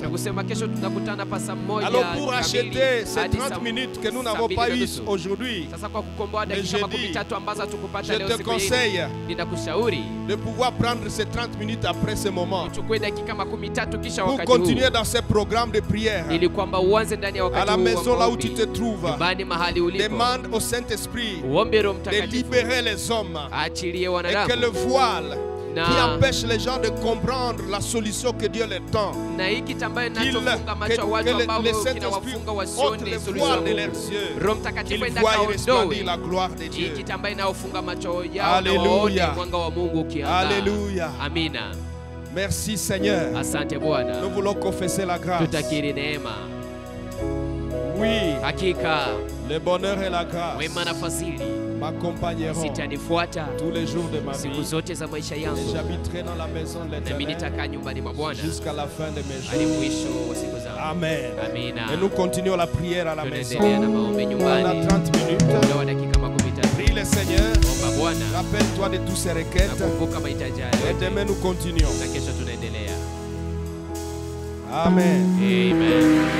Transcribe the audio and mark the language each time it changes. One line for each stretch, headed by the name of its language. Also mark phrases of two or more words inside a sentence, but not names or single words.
French: Alors pour acheter ces 30 minutes que nous n'avons pas eues aujourd'hui, le jeudi, je te conseille de pouvoir prendre ces 30 minutes après ce moment pour continuer dans cette ces programmes de prière,
Swahili: ili kwamba uanze ndani ya
French: à
Swahili: wakati
French: la
Swahili: huu
French: maison
Swahili: wa
French: là où tu
Swahili: maombi,
French: te trouves,
Swahili: nyumbani mahali ulipo,
French: demande au Saint-Esprit
Swahili: uombe Roho
French: de
Swahili: Mtakatifu
French: libérer les hommes
Swahili: aachilie
French: et que
Swahili: wanadamu,
French: le voile qui
Swahili: na
French: empêche les gens de comprendre la solution que Dieu leur tend,
Swahili: na hiki ambaye
French: qu'il-
Swahili: nachofunga macho ya
French: que
Swahili: watu ambao
French: le Saint-Esprit
Swahili: kinawafunga
French: ôte
Swahili: wasione
French: le
Swahili: suluhisho
French: voile
Swahili: ya
French: de
Swahili: Mungu.
French: leurs yeux,
Swahili: Roho Mtakatifu
French: qu'ils
Swahili: enda
French: voient
Swahili: kaondoe
French: resplendir la gloire de Dieu.
Swahili: hiki ambaye naofunga macho yao na
French: Alléluia.
Swahili: waone mwanga wa Mungu ukiangaa.
French: Alléluia.
Swahili: Amina.
French: Merci Seigneur.
Swahili: Asante Bwana.
French: Nous voulons confesser la grâce.
Swahili: Tutakiri neema.
French: Oui,
Swahili: Hakika
French: le bonheur et la grâce
Swahili: wema na fadhili
French: m'accompagneront
Swahili: zitanifuata
French: tous les jours de ma
Swahili: siku
French: vie.
Swahili: zote za maisha
French: Et
Swahili: yangu,
French: j'habiterai dans la maison de
Swahili: nami
French: l'Éternel
Swahili: nitakaa nyumbani mwa Bwana
French: jusqu'à la fin de mes
Swahili: hadi
French: jours.
Swahili: mwisho wa siku zangu.
French: Amen.
Swahili: Amina.
French: Et nous continuons la prière à la maison.
Swahili: Tunaendelea na maombi
French: On a
Swahili: nyumbani
French: 30 minutes.
Swahili: muda wa dakika 13.
French: Prie le Seigneur.
Swahili: Omba Bwana,
French: Rappelle-toi de toutes ces requêtes.
Swahili: nakumbuka mahitaji
French: Et
Swahili: hayo
French: demain nous continuons.
Swahili: na kesho tunaendelea.
French: Amen.
Swahili: Amen.